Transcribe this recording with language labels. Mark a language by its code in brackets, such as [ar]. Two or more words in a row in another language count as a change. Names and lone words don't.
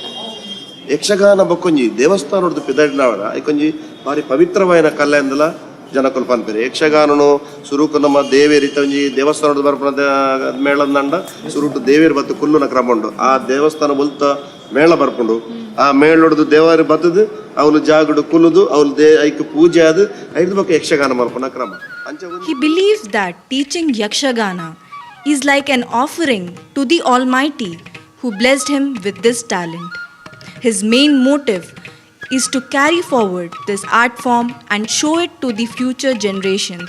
[tcy] ಯಕ್ಷಗಾನ ಬೊಕ್ಕೊಂಜಿ ದೇವಸ್ಥಾನದ ಪಿದಡ್ನವರ ಐಕೊಂಜಿ ಬಾರಿ ಪವಿತ್ರವಾಯಿನ ಕಲೆ ಅಂದಲ ಜನಕುಲು ಪನ್ಪೇರು ಯಕ್ಷಗಾನನು ಸುರುಕು ನಮ್ಮ ದೇವೇರಿ ಒಂಜಿ ದೇವಸ್ಥಾನದ ಬರ್ಪದ ಮೇಳದಂಡ ಸುರುಟು ದೇವೇರಿ ಬತ್ತು ಕುಲ್ಲುನ ಕ್ರಮ ಉಂಡು ಆ ದೇವಸ್ಥಾನ ಬೊಲ್ತ ಮೇಳ ಬರ್ಪುಂಡು ಆ ಮೇಳೊಡ್ದು ದೇವರಿ ಬತ್ತದು ಅವಳು ಜಾಗಡು ಕುಲುದು ಅವಳು ಐಕ್ ಪೂಜೆ ಆದು ಐದು ಬೊಕ್ಕ ಯಕ್ಷಗಾನ ಮಲ್ಪನ ಕ್ರಮ. [en] He believes that teaching Yakshagana is like an offering to the Almighty who blessed him with this talent. His main motive is to carry forward this art form and show it to the future generations.